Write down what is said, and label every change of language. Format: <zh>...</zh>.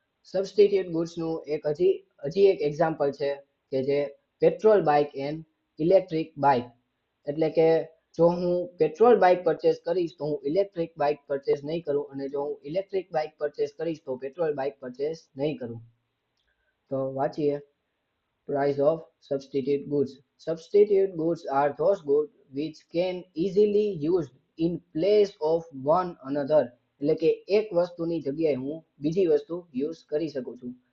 <gu>Substitute ગુડ્સનું હજી એક example છે કે જે petrol bike and electric bike. એટલે કે જો હું પેટ્રોલ બાઇક પરચેસ કરીશ તો હું ઇલેક્ટ્રિક બાઇક પરચેસ નહીં કરું અને જો હું ઇલેક્ટ્રિક બાઇક પરચેસ કરીશ તો પેટ્રોલ બાઇક પરચેસ નહીં કરું. તો વાંચીએ.</gu> <en>Price of substitute goods. Substitute goods are those goods which can easily used in place of one another.</en> <gu>એટલે કે એક વસ્તુની જગ્યાએ હું બીજી વસ્તુ યુઝ કરી શકું છું.</gu>